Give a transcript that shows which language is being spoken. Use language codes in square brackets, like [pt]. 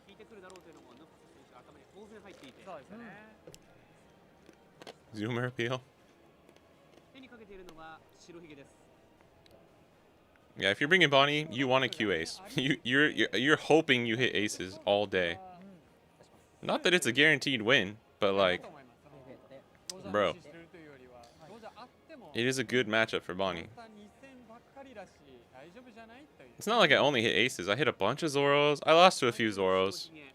[ja] 引いてくるだろうというのもヌファス選手頭に当然入っていて、そうですよね。 [en] Zoomer appeal. [ja] 手にかけているのは白ひげです。 [en] Yeah, if you're bringing Bonnie, you want a Q ace. You're hoping you hit aces all day. Not that it's a guaranteed win, but like, [ja] だと思いますその [en] Bro. [ja] ロジャーを無視するというよりはロジャーあっても [en] it is a good matchup for Bonnie. [ja] 本当は2戦ばっかりだし大丈夫じゃないという [en] It's not like I only hit aces. I hit a bunch of Zoros. I lost to a few Zoros.